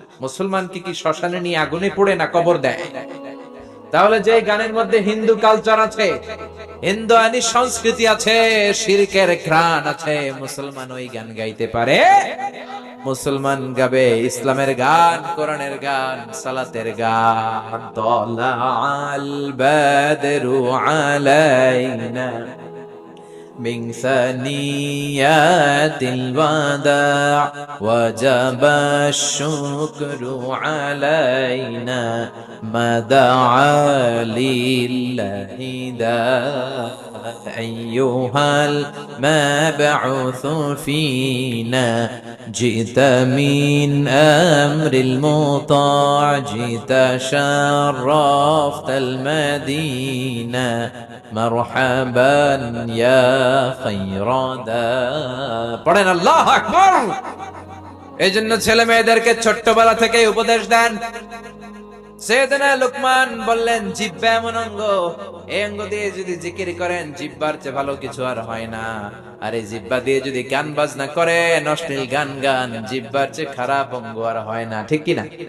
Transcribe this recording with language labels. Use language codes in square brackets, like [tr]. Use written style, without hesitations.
[bn] মুসলমান কি শ্মশানে নিয়ে আগুনে পোড়ে না কবর দেয়? তাহলে যে গানের মধ্যে হিন্দু কালচার আছে, হিন্দু আইনি সংস্কৃতি আছে, শিরকের ঘ্রাণ আছে, মুসলমান ওই গান গাইতে পারে? মুসলমান গাবে ইসলামের গান, কোরআনের গান, সালাতের গান। [ar] তালাআল বাদরু আলাইনা من ثنيات الوداع وجب الشكر علينا ما دعا لله داع أيها المبعوث فينا جئت من أمر المطاع جئت شرفت المدينة مرحبا يا خير داع। [bn] পড়েন আল্লাহু আকবার। এইজন্য ছেলে মেয়েদেরকে ছোট্টবেলা থেকে উপদেশ দেন। সাইয়েদনা লুকমান বললেন জিহ্বা এমন অঙ্গ, এই অঙ্গ দিয়ে যদি জিকির করেন জিহ্বার চেয়ে ভালো কিছু আর হয় না। আর এই জিহ্বা দিয়ে যদি গান বাজনা করেন, অশ্লীল গান গান, জিহ্বার চেয়ে খারাপ অঙ্গ আর হয় না, ঠিক কি না?